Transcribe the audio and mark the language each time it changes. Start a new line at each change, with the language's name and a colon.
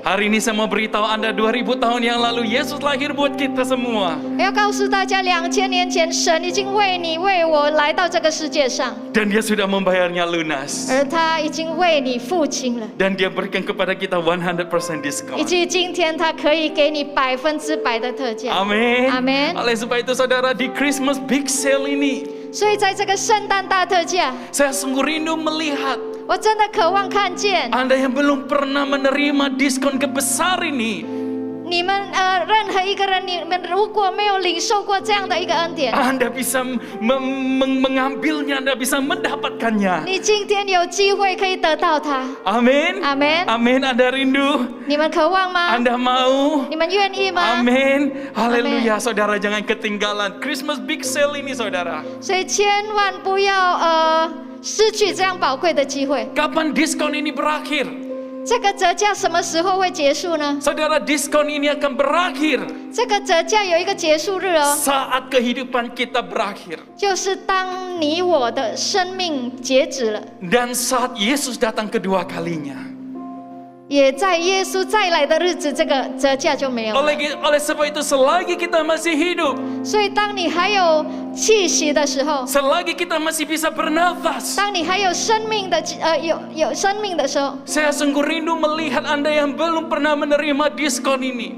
Indonesian: hari ini saya mau beritahu Anda 2000 tahun yang lalu Yesus lahir buat kita semua.
Chinese: 我要告诉大家，2000年前神已经为你、为我来到这个世界上，
Indonesian: Dan dia sudah membayarnya lunas.
Chinese: 而他已经为你付清了，
Indonesian: Dan dia berikan kepada kita 100%
Chinese: 以
Indonesian: diskon.
Chinese: 至于今天他可以给你100%的特价。
Indonesian: Amin. Amin. Oleh sebab itu saudara, di Christmas Big Sale ini,
Chinese: 所以在这个圣诞大特价，
Indonesian: saya sungguh rindu melihat
Chinese: 我真的渴望看见
Indonesian: Anda yang belum pernah menerima diskon kebesar ini.
Chinese: 你们任何一个人，你们如果没有领受过这样的一个恩典，
Indonesian: Anda bisa mengambilnya, Anda bisa mendapatkannya.
Chinese: 你今天有机会可以得到它。
Indonesian: Amin.
Chinese: 阿门。
Indonesian: Amin. Anda rindu?
Chinese: 你们渴望吗？
Indonesian: Anda mau?
Chinese: 你们愿意吗？
Indonesian: Amin. Haleluya. Saudara jangan ketinggalan Christmas Big Sale ini saudara.
Chinese: 所以千万不要失去这样宝贵的机会。
Indonesian: Kapan diskon ini berakhir?
Chinese: 这个折价什么时候会结束呢？
Indonesian: Saudara, diskon ini akan berakhir
Chinese: 这个折价有一个结束日哦，
Indonesian: saat kehidupan kita berakhir.
Chinese: 就是当你我的生命截止了，
Indonesian: Dan saat Yesus datang kedua kalinya.
Chinese: 也在耶稣再来的日子，这个折价就没有了。
Indonesian: Oleh sebab itu selagi kita masih hidup,
Chinese: 所以当你还有气息的时候，
Indonesian: selagi kita masih bisa bernafas,
Chinese: 当你还有生命的有生命的时候，
Indonesian: saya sungguh rindu melihat Anda yang belum pernah menerima diskon ini.